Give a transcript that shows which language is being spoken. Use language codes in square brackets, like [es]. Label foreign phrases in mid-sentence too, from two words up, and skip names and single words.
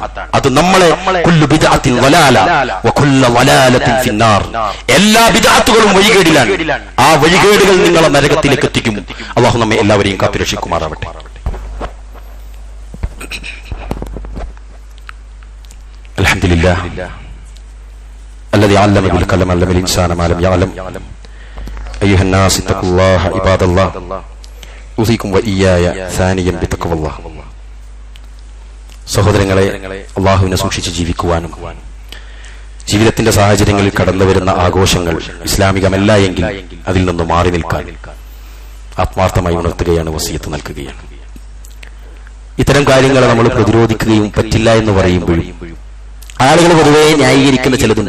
[ml] അത് നമ്മളെ [ar] كل بدعة ضلالة وكل ضلالة في النار, [ml] എല്ലാ ബിദ്അത്തുകളും വഴികേടിലാണ്. ആ വഴികേടുകൾ നിങ്ങളെ നരകത്തിലേക്ക് എത്തിക്കും. അല്ലാഹു നമ്മെ എല്ലാവരെയും കാത്തുരക്ഷിക്കുമാറാവട്ടെ. [ar] അൽഹംദുലില്ലാഹ് الذي علم بالقلم علم الانسان ما لم يعلم ايها الناس اتقوا الله عباد الله اوصيكم واياي ثانيا بتقوى الله. [ml] സഹോദരങ്ങളെ, അല്ലാഹുവിനെ സൂക്ഷിച്ച് ജീവിക്കുവാനും ജീവിതത്തിന്റെ സാഹചര്യങ്ങളിൽ കടന്നു വരുന്ന ആഘോഷങ്ങൾ ഇസ്ലാമികമല്ല എങ്കിൽ അതിൽ നിന്ന് മാറി നിൽക്കാൻ ആത്മാർത്ഥമായി ഉണർത്തുകയാണ്, വസിയത്ത് നൽകുകയാണ്. ഇത്തരം കാര്യങ്ങളെ നമ്മൾ പ്രതിരോധിക്കുകയും പറ്റില്ല എന്ന് പറയുമ്പോഴും ആളുകൾ പൊതുവെ ന്യായീകരിക്കുന്ന ചിലതുണ്ട്.